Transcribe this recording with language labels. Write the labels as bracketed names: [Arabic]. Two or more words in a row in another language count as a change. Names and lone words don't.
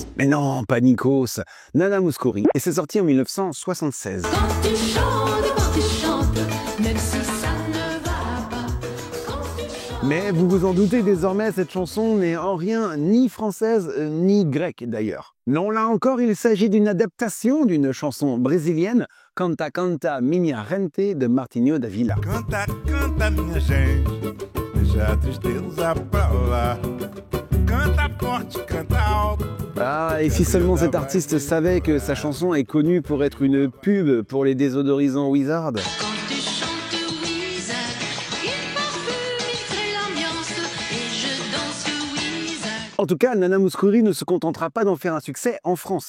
[French] Mais non, pas Nikos, Nana Mouskouri, et c'est sorti en 1976. Quand tu chantes, même si ça ne va pas. Quand tu chantes... Mais vous vous en doutez désormais, cette chanson n'est en rien ni française ni grecque d'ailleurs. Non, là encore, il s'agit d'une adaptation d'une chanson brésilienne, Canta Canta Minha Gente de Martinho da Vila. [Portuguese] Canta, canta, minha gente, deixa a tristeza pra lá. Canta forte, canta alto. [French] Ah, et si seulement cet artiste savait que sa chanson est connue pour être une pub pour les désodorisants Wizard. Quand tu chantes Wizard, il parfume, il crée l'ambiance et je danse Wizard. En tout cas, Nana Mouskouri ne se contentera pas d'en faire un succès en France.